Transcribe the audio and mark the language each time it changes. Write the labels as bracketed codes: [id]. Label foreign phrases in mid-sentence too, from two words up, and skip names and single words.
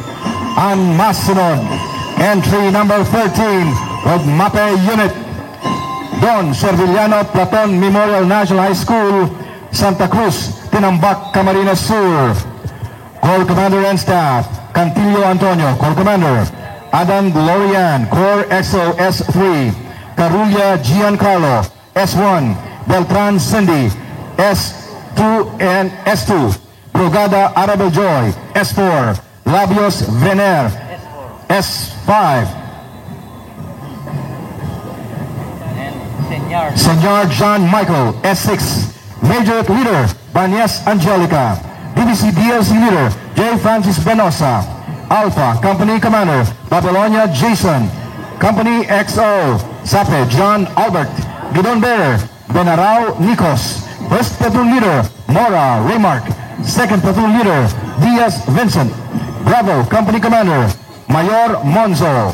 [bik] Ang masunod, [en] entry number 13 of MAPE Unit, Don Servillano Platon Memorial National High School, Santa Cruz, Tinambak, Camarines Sur. Corps Commander and Staff, Cantillo Antonio, Corps Commander. Adan Glorian, Corps XO S3. Carulla Giancarlo, S1. Beltran Cindy, S2 and S2. Brugada Arabel Joy, S4. Labios Vener, S5. Senor John Michael, S6. Major Leader, Banyas Angelica. DBC DLC Leader, J. Francis Benosa. Alpha, Company Commander, Babylonia Jason. Company XO, Sape, John Albert. Gidon Bearer, Benarao Nikos. First Platoon Leader, Mora Remark. Second Platoon Leader, Diaz Vincent. Bravo, Company Commander, Mayor Monzo.